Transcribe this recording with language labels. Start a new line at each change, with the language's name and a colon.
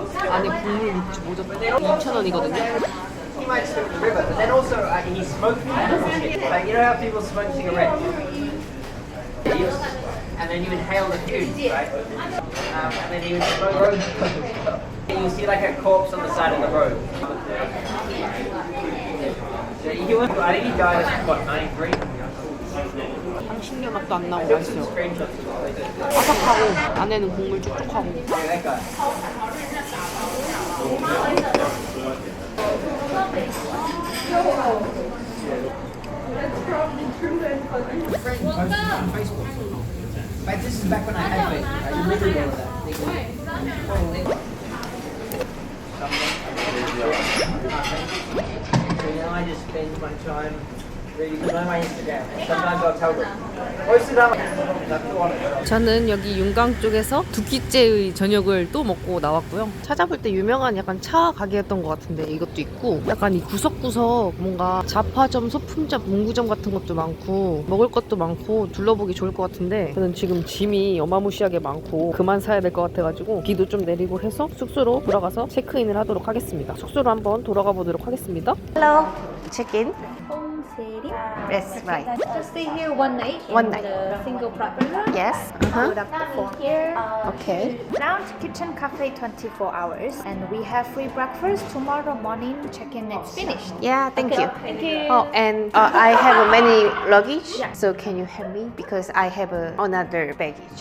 Korean: 안에 국물 모자 2,000원이거든요.
English: He might smoke the river, but then also he smoked like you know how people smoke cigarettes, and then you inhale the fumes, right? And then you smoke. You see like a corpse on the side of the road. So he was, I think he died at what 93.
Korean: 향신료 맛도 안 나고 맛있어요.
English: Screenshots.
Korean: 바삭하고 안에는 국물 촉촉하고.
English: Yeah, that guy. But this is back when I had Facebook. I remember all of that. So now I just spend my time reading on my Instagram. Sometimes I'll tell them. Most of the time, I'm still on it.
Korean: 저는 여기 윤강 쪽에서 두 끼째의 저녁을 또 먹고 나왔고요. 찾아볼 때 유명한 약간 차 가게였던 것 같은데 이것도 있고 약간 이 구석구석 뭔가 잡화점, 소품점, 문구점 같은 것도 많고 먹을 것도 많고 둘러보기 좋을 것 같은데 저는 지금 짐이 어마무시하게 많고 그만 사야 될 것 같아가지고 비도 좀 내리고 해서 숙소로 돌아가서 체크인을 하도록 하겠습니다. 숙소로 한번 돌아가 보도록 하겠습니다.
English: Hello, check-in. Home city. Yes, right. Just stay here one night. One in night. The single private room. Yes. Put up the phone here. Okay. Lounge kitchen cafe 24 hours, and we have free breakfast tomorrow morning. Check-in is finished. Yeah, thank you. Thank you. Oh, and I have many luggage, so can you help me because I have another baggage.